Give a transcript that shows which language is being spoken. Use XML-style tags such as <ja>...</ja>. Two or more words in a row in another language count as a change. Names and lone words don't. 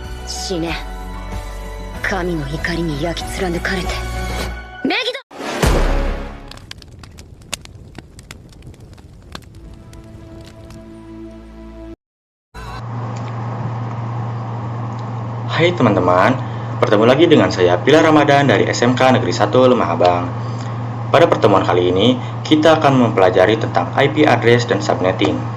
<ja>死ね。神の怒りに焼き貫かれて。メギド。</ja> <id>Hai teman-teman, bertemu lagi dengan saya Pilar Ramadan dari SMK Negeri 1 Lemah Abang. Pada pertemuan kali ini, kita akan mempelajari tentang</id> <en>IP address</en> <id>dan subnetting.</id>